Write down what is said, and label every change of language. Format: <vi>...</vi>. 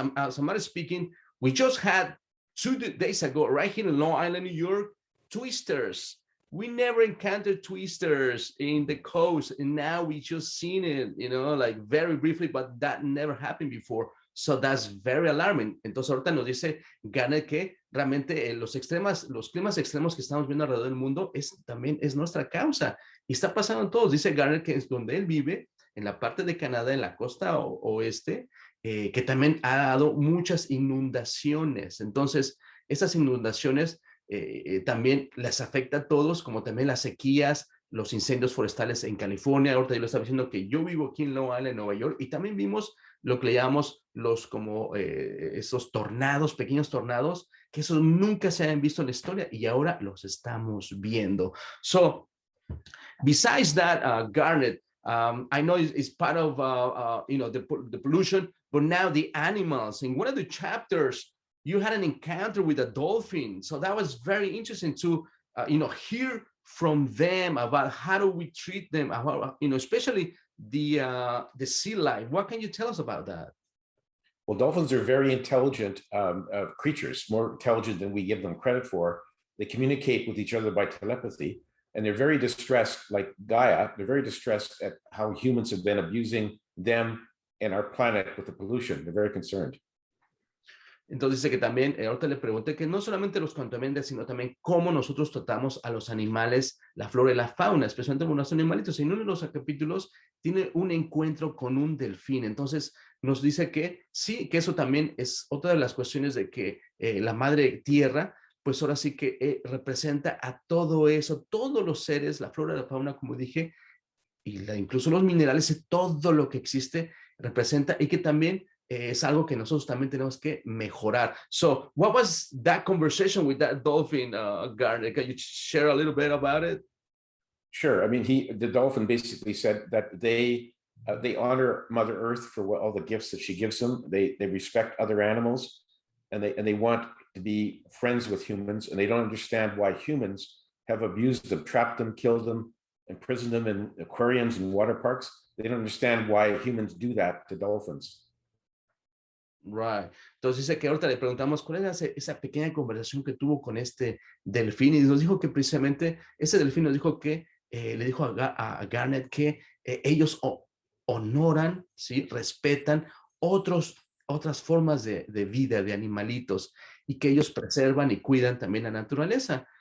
<en>Somebody speaking, we just had 2 days ago, right here in Long Island, New York, twisters. We never encountered twisters in the coast, and now we just seen it, like very briefly, but that never happened before. So that's very alarming.</en> <es>Entonces ahorita nos dice Garnet que realmente los climas extremos que estamos viendo alrededor del mundo también es nuestra causa. Y está pasando en todos. Dice Garnet que es donde él vive, en la parte de Canadá, en la costa oeste, que también ha dado muchas inundaciones. Entonces, esas inundaciones también les afecta a todos, como también las sequías, los incendios forestales en California. Ahorita yo lo estaba diciendo que yo vivo aquí en Long Island, en Nueva York, y también vimos lo que le llamamos esos tornados, pequeños tornados, que esos nunca se habían visto en la historia y ahora los estamos viendo.</es> <en>So, besides that, Garnet, I know it's part of the pollution, but now the animals. In one of the chapters, you had an encounter with a dolphin, so that was very interesting to hear from them about how do we treat them, about, especially the sea life. What can you tell us about that? Well, dolphins are very intelligent creatures, more intelligent than we give them credit for. They communicate with each other by telepathy. And they're very distressed, like Gaia, they're very distressed at how humans have been abusing them and our planet with the pollution. They're very concerned.</en> <es>Entonces dice que también, ahorita le pregunté que no solamente los contamina, sino también cómo nosotros tratamos a los animales, la flora y la fauna, especialmente con los animalitos. En uno de los capítulos tiene un encuentro con un delfín. Entonces nos dice que sí, que eso también es otra de las cuestiones de que la madre tierra, pues ahora sí que representa a todo eso, todos los seres, la flora y la fauna, como dije, y incluso los minerales y todo lo que existe representa, y que también es algo que nosotros también tenemos que mejorar.</es> <en>So, what was that conversation with that dolphin, Garnet? Can you share a little bit about it? Sure. I mean, the dolphin basically said that they honor Mother Earth for all the gifts that she gives them. They respect other animals, and they want to be friends with humans, and they don't understand why humans have abused them, trapped them, killed them, imprisoned them in aquariums and water parks. They don't understand why humans do that to dolphins. Right.</en> <es>Entonces dice que ahorita le preguntamos cuál era esa pequeña conversación que tuvo con este delfín, y nos dijo que precisamente ese delfín nos dijo que le dijo a Garnet que ellos honoran, ¿sí? Respetan otras formas de vida, de animalitos, y que ellos preservan y cuidan también la naturaleza.</es>